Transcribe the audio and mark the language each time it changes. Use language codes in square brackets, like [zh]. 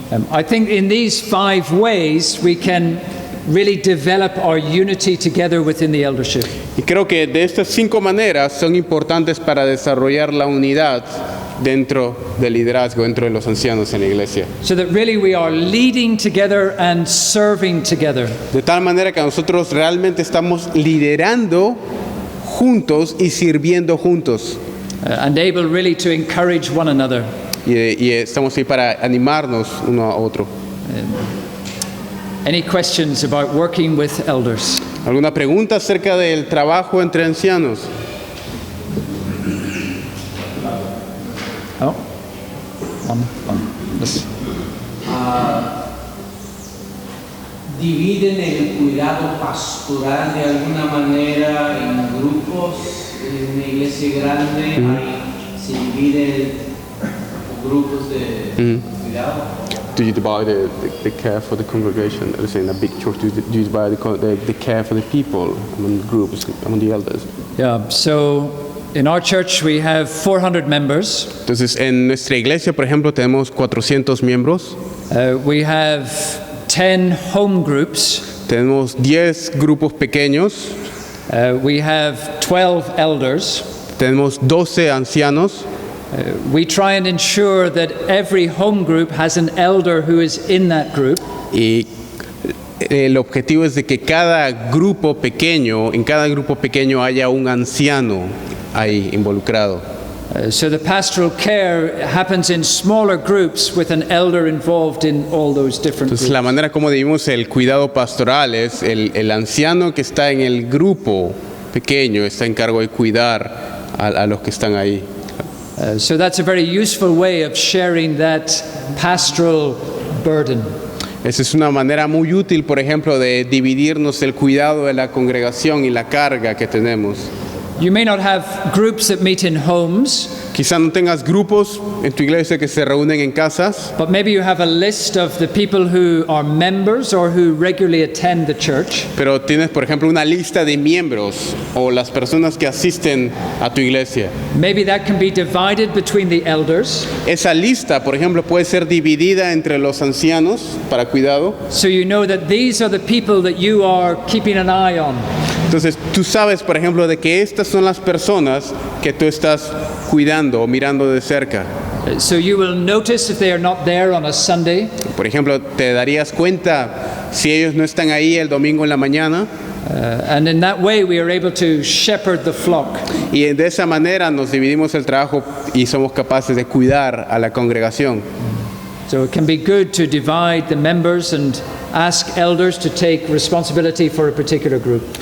[en] I think in these 5 ways we can really develop our unity together within the eldership. [es] Y creo que de estas 5 maneras son importantes para desarrollar la unidad dentro del liderazgo, dentro de los ancianos en la iglesia. [en] So that really we are leading together and serving together. [es] De tal manera que nosotros realmente estamos liderando juntos y sirviendo juntos. [en] And able really to encourage one another. [es] Y estamos ahí para animarnos uno a otro. [en] Any questions about working with elders? [es] ¿Alguna pregunta acerca del trabajo entre ancianos? [en] Oh, one. Yes. [es] ¿Dividen el cuidado pastoral de alguna manera en grupos? En una iglesia grande se divide grupos de cuidado. [en] Do you divide the care for the congregation? Let's say in a big church, do you divide the care for the people among the groups, among the elders? Yeah, so in our church we have 400 members. [es] Entonces, en nuestra iglesia, por ejemplo, tenemos 400 miembros. [en] We have 10 home groups. [es] Tenemos 10 grupos pequeños. [en] We have 12 elders. [es] Tenemos 12 ancianos. [en] We try and ensure that every home group has an elder who is in that group. [es] Y el objetivo es de que en cada grupo pequeño haya un anciano ahí involucrado. [en] So the pastoral care happens in smaller groups with an elder involved in all those different [es] Entonces, [en] groups. [es] la manera como dividimos el cuidado pastoral es el anciano que está en el grupo pequeño está en cargo de cuidar a los que están ahí. [en] So that's a very useful way of sharing that pastoral burden. [es] Esa es una manera muy útil, por ejemplo, de dividirnos el cuidado de la congregación y la carga que tenemos. [en] You may not have groups that meet in homes, [es] Quizá no tengas grupos en tu iglesia que se reúnen en casas, [en] but maybe you have a list of the people who are members or who regularly attend the church. [es] pero tienes, por ejemplo, una lista de miembros o las personas que asisten a tu iglesia. [en] Maybe that can be divided between the elders, [es] Esa lista, por ejemplo, puede ser dividida entre los ancianos para cuidado. [en] so you know that these are the people that you are keeping an eye on. [es] Entonces, tú sabes, por ejemplo, de que estas son las personas que tú estás cuidando o mirando de cerca. [en] So you will notice if they are not there on a Sunday. [es] Por ejemplo, te darías cuenta si ellos no están ahí el domingo en la mañana. [en] And in that way, we are able to shepherd the flock. [es] Y de esa manera nos dividimos el trabajo y somos capaces de cuidar a la congregación. [en] So it can be good to divide the members and ask elders to take responsibility for a particular group.